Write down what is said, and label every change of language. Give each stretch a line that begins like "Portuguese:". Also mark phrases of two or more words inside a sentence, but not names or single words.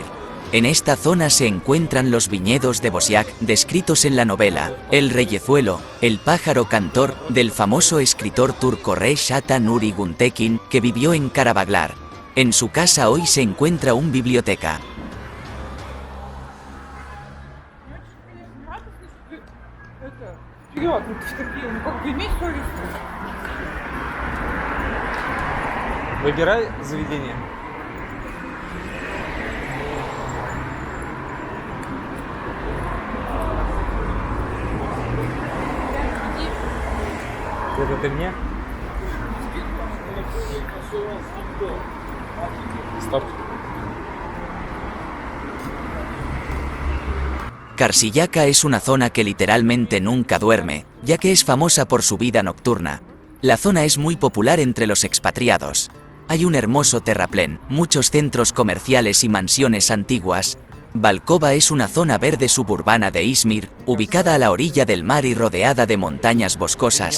Spanish: En esta zona se encuentran los viñedos de Bosyak, descritos en la novela El Reyezuelo, el pájaro cantor, del famoso escritor turco Reşat Nuri Güntekin, que vivió en Karabaglar. En su casa hoy se encuentra una biblioteca.
Russian: Выбирай заведение. Это ты мне? Стоп.
Spanish: Karsiyaka es una zona que literalmente nunca duerme, ya que es famosa por su vida nocturna. La zona es muy popular entre los expatriados. Hay un hermoso terraplén, muchos centros comerciales y mansiones antiguas. Balkova es una zona verde suburbana de Izmir, ubicada a la orilla del mar y rodeada de montañas boscosas.